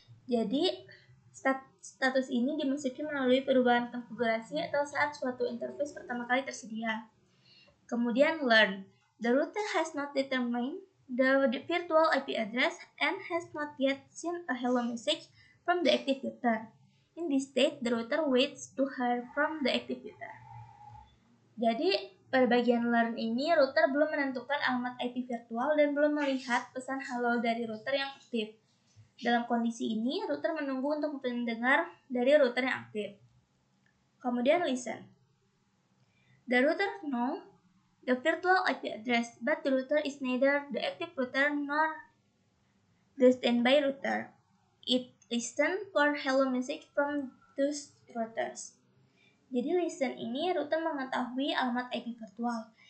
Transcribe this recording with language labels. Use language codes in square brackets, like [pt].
[id] Jadi status ini dimasuki melalui perubahan konfigurasi atau saat suatu interface pertama kali tersedia. Kemudian learn. [en] The router has not determined the virtual IP address and has not yet seen a hello message from the active router. In this state, the router waits to hear from the active router. [id] Jadi, pada bagian learn ini, router belum menentukan alamat IP virtual dan belum melihat pesan halo dari router yang aktif. Dalam kondisi ini, router menunggu untuk mendengar dari router yang aktif. Kemudian listen. [en] The router knows the virtual IP address, but the router is neither the active router nor the standby router. It listens for hello message from those routers. [id] Jadi listen ini router mengetahui alamat IP virtual,